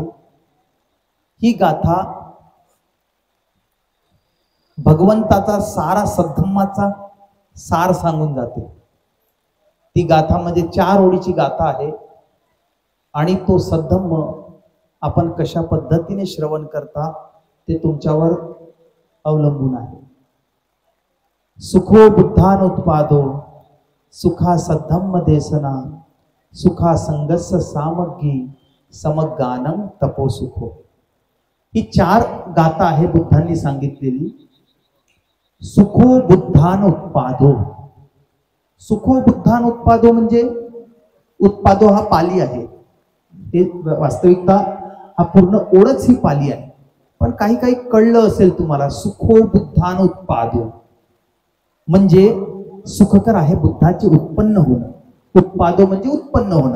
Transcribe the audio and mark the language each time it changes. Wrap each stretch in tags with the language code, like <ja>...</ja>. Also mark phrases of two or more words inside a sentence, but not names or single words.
<mr>ही गाथा भगवंताचा सारा सद्धम्माचा सार सांगून जाते। ती गाथा म्हणजे 4 ओळीची गाथा आहे आणि तो सद्धम्म आपण कशा पद्धतीने श्रवण करता ते तुमच्यावर अवलंबून आहे।</mr> <pi>सुखो बुद्धानुत्पादो सुखा सद्धम्म देसना सुखा संगस्स सामग्गी समगानम तपो सुखो।</pi> <mr>ही 4 गाथा आहे बुद्धांनी सांगितलेली।</mr> <pi>सुखो बुद्धानुत्पादो, सुखो बुद्धानुत्पादो</pi> <mr>म्हणजे उत्पादो हा पाली आहे, हे वास्तविकता हा पूर्ण ओळच ही पाली आहे, पण काही काही कळलं असेल तुम्हाला।</mr> <pi>सुखो बुद्धानुत्पादो</pi> <mr>म्हणजे सुखकर आहे बुद्धाचे उत्पन्न होणं, उत्पादो म्हणजे उत्पन्न होणं।</mr>